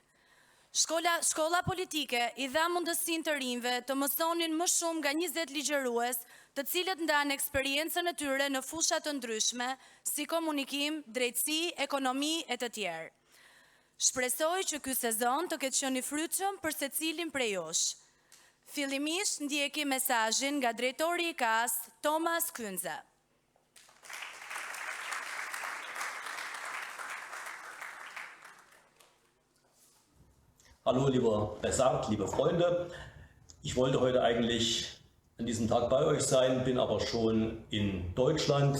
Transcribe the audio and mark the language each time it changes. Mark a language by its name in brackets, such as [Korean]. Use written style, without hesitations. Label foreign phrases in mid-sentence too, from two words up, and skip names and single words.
[Albanian] Shkolla politike i dha mundësinë të rinjve të mësonin më shumë nga 20 ligjërues, të cilët ndanë eksperiencën e tyre në fusha të ndryshme, si komunikim, drejtësi, ekonomi e të tjerë. Shpresoj që ky sezon të ketë qenë i frytshëm për secilin prej jush. Fillimisht ndjekim mesazhin nga drejtori i KAS, Thomas Künze. [German] Hallo, lieber Besart, liebe Freunde. Ich wollte heute eigentlich an diesem Tag bei euch sein, bin aber schon in Deutschland.